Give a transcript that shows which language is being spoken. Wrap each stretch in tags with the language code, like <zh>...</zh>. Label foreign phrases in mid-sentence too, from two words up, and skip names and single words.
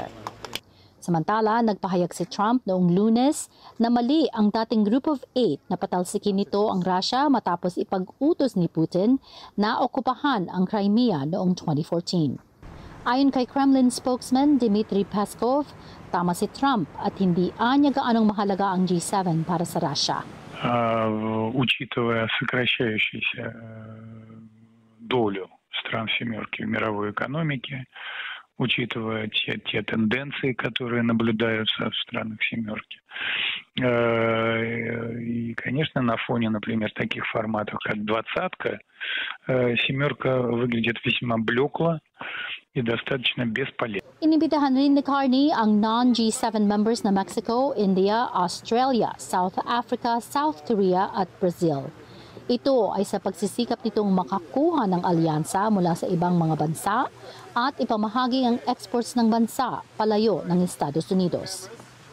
<tl>Samantala, nagpahayag si Trump noong Lunes na mali ang dating Group of 8 na patalsikin nito ang Russia matapos ipag-utos ni Putin na okupahan ang Crimea noong 2014. Ayon kay</tl> <en>Kremlin spokesman</en> <tl>Dmitry Peskov, tama si Trump at hindi anya gaanong mahalaga ang G7 para sa Russia.</tl> <ru>Учитывая сокращающуюся долю стран «семерки» в мировой экономике, учитывая те тенденции, которые наблюдаются в странах «семерки». И, конечно, на фоне, например, таких форматов, как «двадцатка», «семерка» выглядит весьма блекло и достаточно бесполезно.</ru> <tl>Inibitahan rin ni Carney ang</tl> <en>non-G7 members</en> <tl>na Mexico, India, Australia, South Africa, South Korea at Brazil. Ito ay sa pagsisikap nitong makakuha ng alyansa mula sa ibang mga bansa at ipamahagi ang exports ng bansa palayo ng Estados Unidos.</tl>